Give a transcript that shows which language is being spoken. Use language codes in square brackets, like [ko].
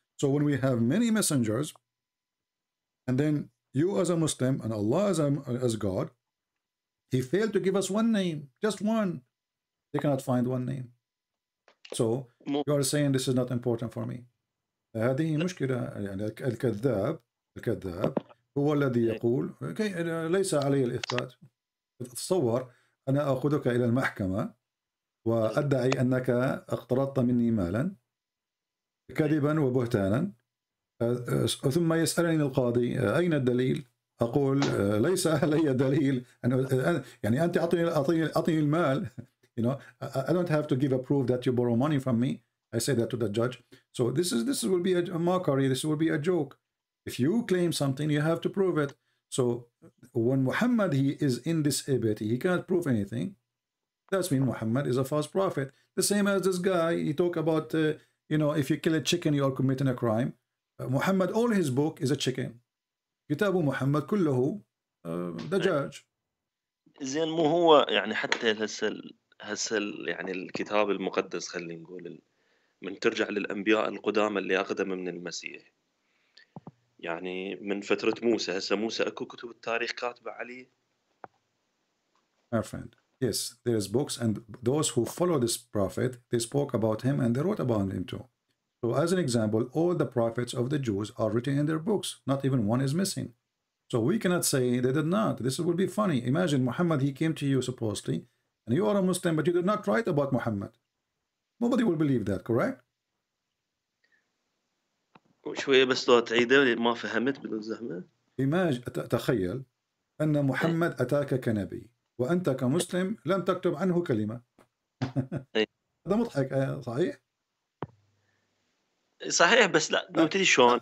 [en] So when we have many messengers, and then you as a Muslim and Allah as God, he failed to give us one name, just one. They cannot find one name. So you are saying this is not important for me. [ar] هذه مشكلة. يعني الكذاب هو الذي يقول ليس علي الإثبات. تصور أنا أخذك إلى المحكمة وأدعي أنك اقترضت مني مالا كذبا وبهتانا، ثم يسألني القاضي أين الدليل؟ أقول ليس لي دليل يعني أنت أعطيني المال. [en] You know, I don't have to give a proof that you borrow money from me. I say that to the judge. So this will be a mockery. This will be a joke. If you claim something, you have to prove it. So when Muhammad, he is in this ebit, he cannot prove anything. That's mean Muhammad is a false prophet. The same as this guy, he talk about, you know, if you kill a chicken, you are committing a crime. Muhammad, all his book is a chicken. [ar] كتاب محمد كله دجاج. زين مو هو يعني حتى هسه يعني الكتاب المقدس خلينا نقول من ترجع للأنبياء القدامى اللي أقدم من المسيح، يعني من فترة موسى، هسه موسى أكو كتب التاريخ كاتبة عليه. [en] My friend, yes, there is books, and those who follow this prophet, they spoke about him and they wrote about him too. So as an example, all the prophets of the Jews are written in their books. Not even one is missing. So we cannot say they did not. This will be funny. Imagine Muhammad, he came to you supposedly, and you are a Muslim, but you did not write about Muhammad. Nobody will believe that, correct? [ar] شوية بس لو تعيده ما فهمت بدون زحمة. تخيل أن محمد أتاك كنبي وأنت كمسلم لم تكتب عنه كلمة. هذا مضحك، صحيح؟ صحيح، بس لا نبتدي شلون؟